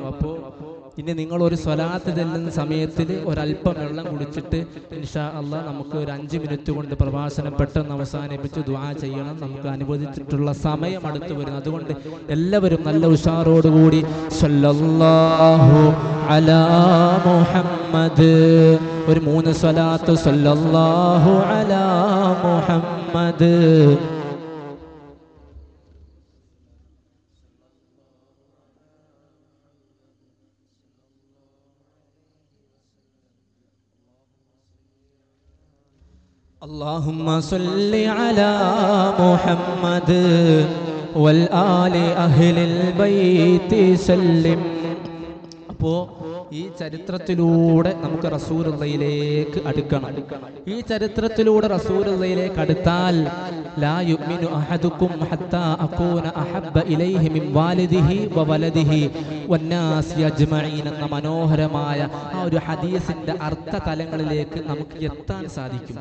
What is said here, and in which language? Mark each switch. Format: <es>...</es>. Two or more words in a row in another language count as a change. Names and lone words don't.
<ml>അപ്പോൾ ഇനി നിങ്ങൾ ഒരു സ്വലാത്ത് ചെല്ലുന്ന സമയത്തിൽ ഒരല്പം വെള്ളം കുടിച്ചിട്ട്</ml> <ar>إن شاء الله</ar> <ml>നമുക്ക് ഒരു 5 മിനിറ്റ് കൊണ്ട് പ്രഭാഷണം പെട്ടെന്ന് അവസാനിപ്പിച്ച് ദുആ ചെയ്യണം. നമുക്ക് അനുവദിച്ചിട്ടുള്ള സമയം അടുത്ത് വരുന്നു. അതുകൊണ്ട് എല്ലാവരും നല്ല ഉഷാറോടുകൂടി</ml> <ar>صلى الله على محمد,</ar> <ml>ഒരു 3 സ്വലാത്ത്</ml> <ar>صلى الله على محمد. اللهم صل على محمد والآل أهل البيت سلم.</ar> <ml>അപ്പോൾ ഈ ചരിത്രത്തിലൂടെ നമുക്ക് റസൂലുള്ളാഹിയിലേക്ക് അടുക്കണം. ഈ ചരിത്രത്തിലൂടെ റസൂലുള്ളാഹിയിലേക്ക് അടുത്താൽ</ml> <ar>لا يؤمن أحدكم حتى أكون أحب إليه من والده وولده والناس أجمعين</ar> <ml>എന്ന മനോഹരമായ ആ ഒരു ഹദീസിന്റെ അർത്ഥതലങ്ങളിലേക്ക് നമുക്ക് എത്താൻ സാധിക്കും.</ml>